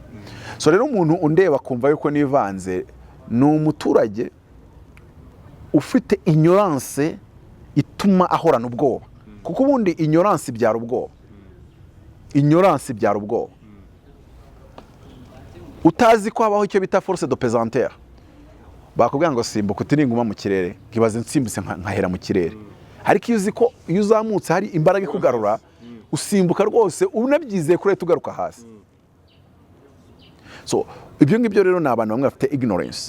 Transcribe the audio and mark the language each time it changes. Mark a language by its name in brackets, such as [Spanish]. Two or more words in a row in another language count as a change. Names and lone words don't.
[Kinyarwanda] So rero umuntu undeba kumva yuko nivanze ni umuturage ufite ignorance ituma ahorana ubwoba, kuko ubundi ignorance ibyara ubwoba. Ignorance ibyara ubwoba. Utazi ko habaho icyo bita [French] force de pesanteur, [Kinyarwanda] bakubwira ngo simbuka utiringuma mu kirere, ngibaze nsimbutse nkahera mu kirere. Ariko iyo uzi ko iyo uzamutse hari imbaraga ikugarura, usimbuka rwose unabyizeye kure tugaruka hasi. So ibyo ngibyo rero ni abantu bamwe bafite ignorance.